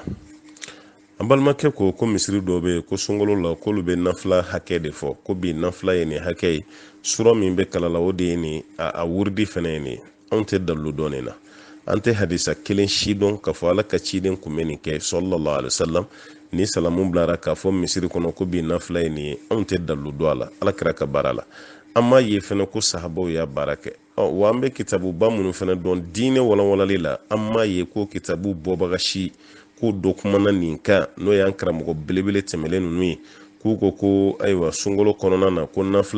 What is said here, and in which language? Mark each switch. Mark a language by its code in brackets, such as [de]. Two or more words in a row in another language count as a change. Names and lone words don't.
[bm] An balimakɛ ko misiri dɔ bɛ yen ko sunkalo la k'olu bɛ nafila hakɛ de fɔ ko bi nafila ye nin hakɛ ye sura min bɛ kalala o de ye nin a wuridi fana ye nin anw tɛ dalilu dɔn nin na an tɛ hadisa kelen si dɔn k'a fɔ ala ka ciden kun bɛ nin kɛ [ar] صلى الله عليه وسلم [bm] ni salamu bilara k'a fɔ misiri kɔnɔ ko bi nafila ye nin ye anw tɛ dalilu dɔn a la ala kɛra ka baara la an m'a ye fana ko sahabaw y'a baara kɛ wa an bɛ kitabuba minnu fana dɔn diinɛ walawalali la an m'a ye ko kitabu bɔbaga si ko dɔ kumana nin kan n'o y'an karamɔgɔ belebele tɛmɛlen ninnu ye k'u ko ayiwa sunkalo kɔnɔna na ko nafila